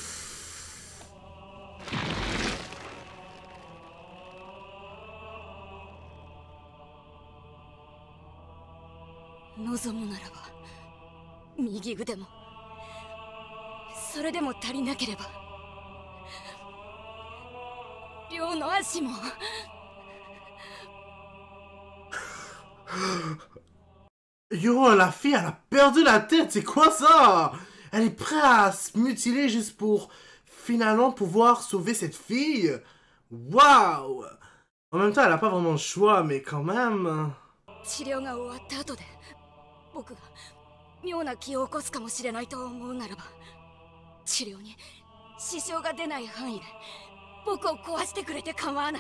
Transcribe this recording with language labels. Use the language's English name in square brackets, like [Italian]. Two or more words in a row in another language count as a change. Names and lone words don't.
[Japanese] 望むならば右腕も、それでも足りなければ両の足も。 [French] Yo, la fille, elle a perdu la tête, c'est quoi ça? Elle est prête à se mutiler juste pour finalement pouvoir sauver cette fille? Waouh! En même temps, elle a pas vraiment le choix, mais quand même... [Japanese] 治療が終わった後で僕が妙な気を起こすかもしれないと思うならば、治療に支障が出ない範囲で僕を壊してくれて構わない。